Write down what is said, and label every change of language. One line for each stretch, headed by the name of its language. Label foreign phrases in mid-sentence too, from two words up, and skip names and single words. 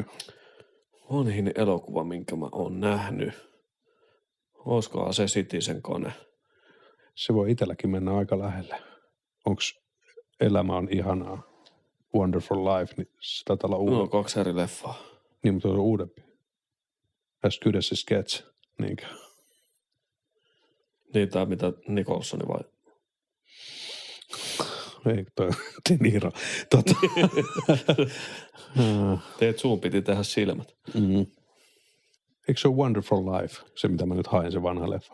Finnish: Vanhin elokuva, minkä mä oon nähnyt. Olisikohan se Citizen Kane? Se voi itselläkin mennä aika lähelle. Onks Elämä on ihanaa, Wonderful Life, niin se taitaa olla uudempi. No, 2 eri leffaa. Niin, mutta se on uudempi. As Good as a Sketch, niinkö? Niin, tää mitä Nicholsoni vai? Ei, toi De Niro. Teet suun piti tehdä silmät. Eikö se ole Wonderful Life, se mitä mä nyt haen, se vanha leffa?